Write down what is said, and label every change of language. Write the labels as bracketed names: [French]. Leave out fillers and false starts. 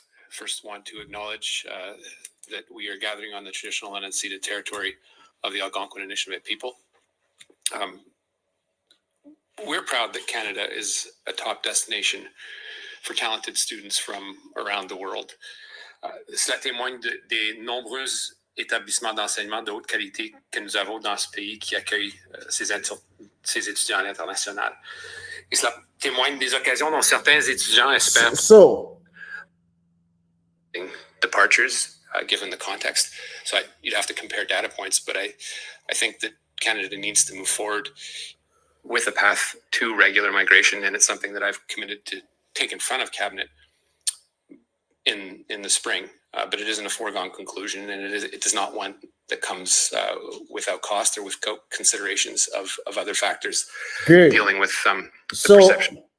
[English] First, want to acknowledge that we are gathering on the traditional and unceded territory of the Algonquin and Anishinaabe people. We're proud that Canada is a top destination for talented students from around the world. [French] Cela témoigne des nombreux établissements d'enseignement de haute qualité que nous avons dans ce pays qui accueillent ces étudiants à l'international. Et cela témoigne des occasions dont certains étudiants espèrent [English] departures, given the context. So you'd have to compare data points, but I think that Canada needs to move forward with a path to regular migration, and it's something that I've committed to take in front of Cabinet in the spring. But it isn't a foregone conclusion, and it is not one that comes without cost or with considerations of other factors dealing with the perception.